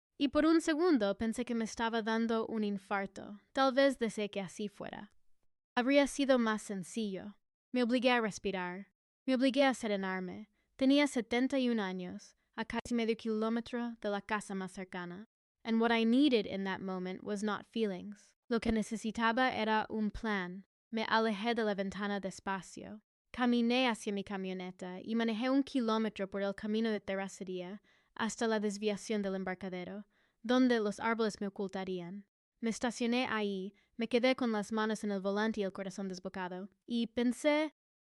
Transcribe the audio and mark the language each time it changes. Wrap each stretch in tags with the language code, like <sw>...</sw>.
<es>Y por un segundo pensé que me estaba dando un infarto. Tal vez deseé que así fuera. Habría sido más sencillo. Me obligué a respirar. Me obligué a serenarme. Tenía 71 años, a casi medio kilómetro de la casa más cercana.</es> <en>and what I needed in that moment was not feelings.</en> <es>Lo que necesitaba era un plan. Me alejé de la ventana despacio. Caminé hacia mi camioneta y manejé 1 kilómetro por el camino de terracería hasta la desviación del embarcadero, donde los árboles me ocultarían. Me estacioné ahí, me quedé con las manos en el volante y el corazón desbocado, y pensé...</es>